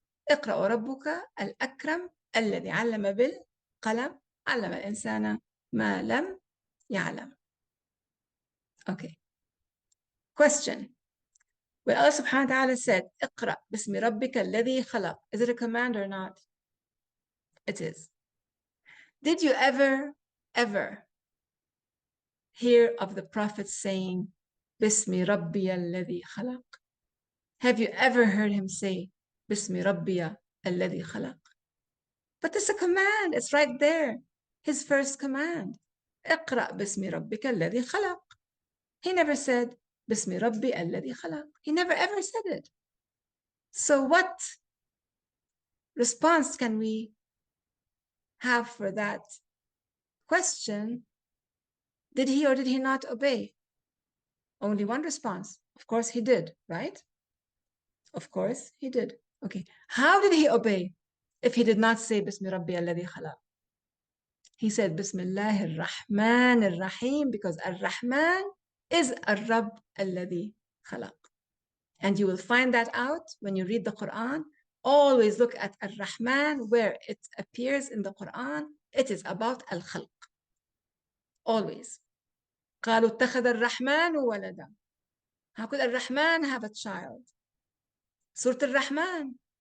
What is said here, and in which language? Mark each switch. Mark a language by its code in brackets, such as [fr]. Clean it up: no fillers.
[ar] اقرأ وربك الأكرم الذي علم بالقلم علم الإنسان ما لم يعلم. [en] Okay. Question. When Allah subhanahu wa ta'ala said, [ar] اقرأ باسم ربك الذي خلق, [en] is it a command or not? It is. Did you ever hear of the Prophet saying, [ar] باسم ربي الذي خلق? [en] Have you ever heard him say, [ar] باسم ربي الذي خلق? [en] But it's a command. It's right there. His first command. [ar] اقرأ باسم ربك الذي خلق. [en] He never said, [ar] باسم ربي الذي خلق. [en] He never ever said it. So what response can we have for that question? Did he or did he not obey? Only one response. Of course he did, right? Of course he did. Okay. How did he obey if he did not say [ar] بسم ربي الذي خلق? [en] He said [ar] بسم الله الرحمن الرحيم [en] because [ar] الرحمن is الرب الذي خلق. [en] And you will find that out when you read the Quran. Always look at الرحمن where it appears in the Quran. It is about al-khalq. Always. [ar] قالوا اتخذ الرحمن ولدا. [en] How could الرحمن have a child? Surah Al-Rahman.